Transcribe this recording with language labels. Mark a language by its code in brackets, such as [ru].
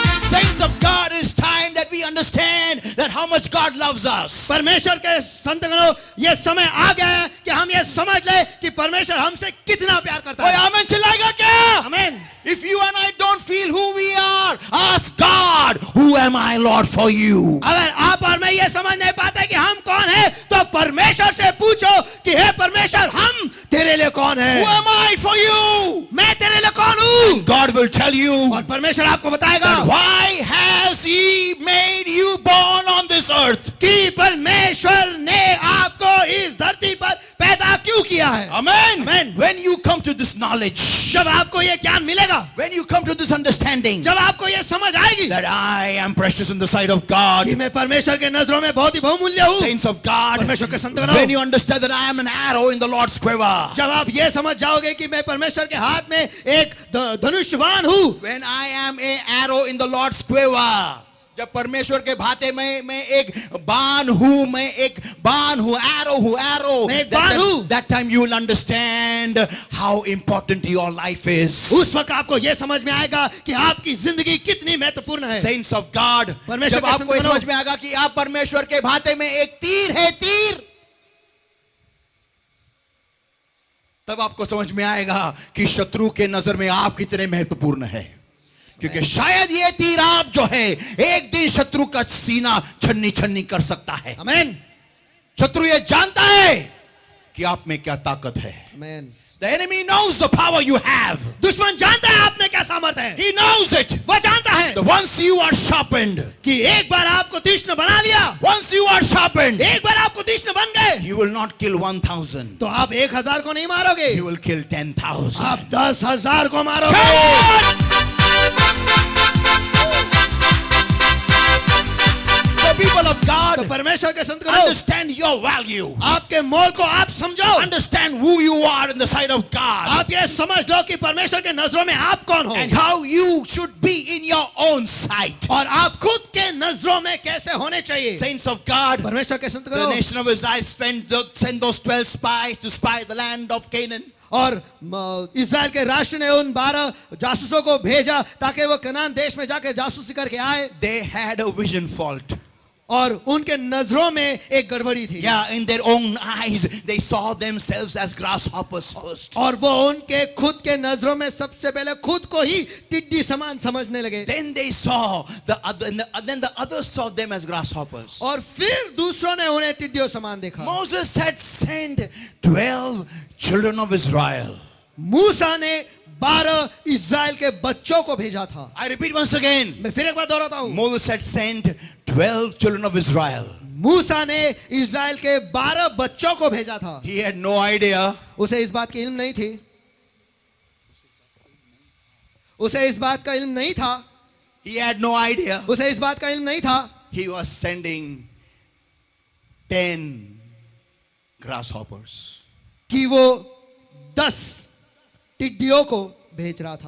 [en] Saints of God, it's time that we understand that how much God loves us. [hi] परमेश्वर के संतगणों, ये समय आ गया है कि हम ये समझ ले कि परमेश्वर हमसे कितना प्यार करता कोई है. आमेन चिल्लाएगा क्या? आमेन. [en] If you and I don't feel who we are, ask God, who am I, Lord, for you? [hi] अगर आप और मैं ये समझ नहीं पाते कि हम कौन है, तो परमेश्वर से पूछो कि हे परमेश्वर, हम तेरे लिए कौन है? [en] Who am I for you? [hi] मैं तेरे लिए कौन हूँ? [en] God will tell you. [hi] और परमेश्वर आपको बताएगा [en] That why has He made you born on this earth? [hi] कि परमेश्वर ने आपको इस धरती पर पैदा क्यों किया है. [en] Amen. Amen. When you come to this knowledge, [hi] जब आपको ये ज्ञान मिलेगा, [en] when you come to this understanding, [hi] जब आपको ये समझ आएगी [en] that I am precious in the sight of God, [hi] कि मैं परमेश्वर के नजरों में बहुत ही बहुमूल्य हूँ. [en] saints of God, [hi] परमेश्वर के संतगणों, [en] when you understand that I am an arrow in the Lord's quiver, [hi] जब आप ये समझ जाओगे कि मैं परमेश्वर के हाथ में एक धनुष्यवान हूँ. [en] when I am a arrow in the Lord's quiver, [hi] जब परमेश्वर के भाते में मैं एक बाण हूँ, मैं एक बाण हूँ, arrow हूँ, arrow. मैं एक बाण हूँ. [en] That time you will understand how important your life is. [hi] उस वक्त आपको ये समझ में आएगा कि आपकी जिंदगी कितनी महत्वपूर्ण है. [en] Saints of God, [hi] परमेश्वर जब के आपको ये संतगणों, समझ में आएगा कि आप परमेश्वर के भाते में एक तीर है, तीर, तब आपको समझ में आएगा कि शत्रु के नजर में आप कितने महत्वपूर्ण है. क्योंकि शायद ये तीर आप जो है एक दिन शत्रु का सीना छन्नी छन्नी कर सकता है. आमेन. शत्रु ये जानता है कि आप में क्या ताकत है. आमेन. [en] The enemy knows the power you have. [hi] दुश्मन जानता है आप में क्या सामर्थ्य है. [en] He knows it. [hi] वो जानता है [en] The once you are sharpened, [hi] कि एक बार आपको तीक्ष्ण बना लिया, [en] once you are sharpened, [hi] एक बार आपको तीक्ष्ण बन गए, [en] you will not kill 1,000. [hi] तो आप 1,000 को नहीं मारोगे, [en] You will kill 10,000. [hi] आप 10,000 को मारोगे. [en] Come on! The people of [hi] तो [en] God, [hi] परमेश्वर के संतगणों, [en] understand your value. [hi] आपके मोल को आप समझो. [en] Understand who you are in the sight of God. [hi] आप ये समझ लो कि परमेश्वर के नजरों में आप कौन हो, [en] And how you should be in your own sight. [hi] और आप खुद के नजरों में कैसे होने चाहिए. [en] Saints of God, [hi] परमेश्वर के [en] the [hi] संतगणों, [en] nation of Israel sent those 12 spies to spy the land of Canaan. [hi] और इस्राएल के राष्ट्र ने उन 12 जासूसों को भेजा ताकि वो कनान देश में जाके जासूसी करके आए. [en] They had a vision fault. [hi] और उनके नजरों में एक गड़बड़ी थी. [en] Yeah, in their own eyes, they saw themselves as grasshoppers first. [hi] और वो उनके खुद के नजरों में सबसे पहले खुद को ही टिड्डी समान समझने लगे. [en] Then they saw the other, then the others saw them as grasshoppers. [hi] और फिर दूसरों ने उन्हें टिड्डियों समान देखा. [en] Moses had sent 12 children of Israel. [hi] मूसा ने 12 इस्राएल के बच्चों को भेजा था. [en] I repeat once again. [hi] मैं फिर एक बार दोहराता हूँ. [en] Moses had sent 12 children of Israel. [hi] मूसा ने इज़राइल के 12 बच्चों को भेजा था। [en] He had no idea. [hi] उसे इस बात की इल्म नहीं थी, उसे इस बात का इल्म नहीं था, [en] He had no idea. [hi] उसे इस बात का इल्म नहीं था [en] He was sending 10 grasshoppers. [hi] कि वो 10 टिड्डियों को भेज रहा था।